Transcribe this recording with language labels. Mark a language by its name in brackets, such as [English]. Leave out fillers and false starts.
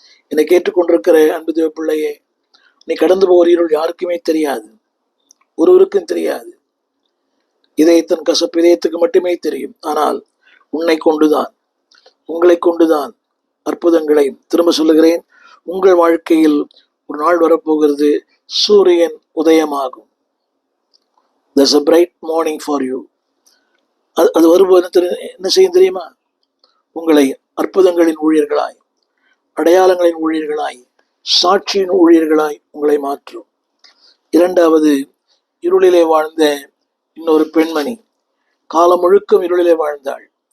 [Tamil] என்னை கேட்டுக்கொண்டிருக்கிற அன்பு தேவ பிள்ளையே, நீ கடந்து போகிற இருள் யாருக்குமே தெரியாது, ஒருவருக்கும் தெரியாது. இதயத்தின் கசப்பு இதயத்துக்கு மட்டுமே தெரியும். ஆனால் உன்னை கொண்டுதான், உங்களை கொண்டுதான் அற்புதங்களை, திரும்ப சொல்லுகிறேன், உங்கள் வாழ்க்கையில் ஒரு நாள் வரப்போகிறது, சூரியன் உதயமாகும். [English] There's a bright morning for you. [Tamil] அது வரும்போது என்ன செய்யும் தெரியுமா? உங்களை அற்புதங்களின் ஊழியர்களாய், அடையாளங்களின் ஊழியர்களாய், சாட்சியின் ஊழியர்களாய் உங்களை மாற்றும். 2வது, இருளிலே வாழ்ந்த இன்னொரு பெண்மணி, காலம் முழுக்கம் இருளிலே வாழ்ந்தாள்.